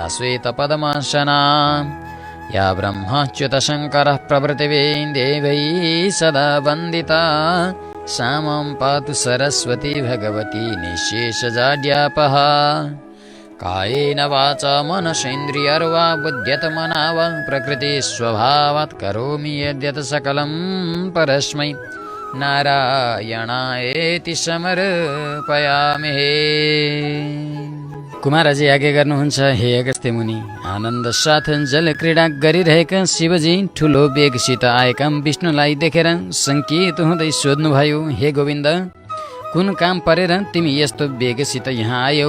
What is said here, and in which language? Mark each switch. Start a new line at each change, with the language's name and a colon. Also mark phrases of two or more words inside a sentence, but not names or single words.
Sanskrit: श्वेतपद्मासना या ब्रह्माच्युतशङ्करः प्रभृतिभिः देवैः सदा वन्दिता सा मां पातु सरस्वती भगवती निःशेषजाड्यापः कायेन वाचा मनसेन्द्रियर्वा बुद्ध्यत्मना वा प्रकृतिस्वभावात् करोमि यद्यत् सकलं परस्मै नारायणायेति समर्पयामि।
Nepali: कुमारजी आज्ञा गर्नुहुन्छ, हे अगस्त्य मुनि, आनन्द साथ जल क्रीडा गरिरहेका शिवजी ठुलो वेगसित आएका विष्णुलाई देखेर सङ्केत हुँदै सोध्नुभयो, हे गोविन्द, कुन काम परेर तिमी यस्तो वेगसित यहाँ आयौ?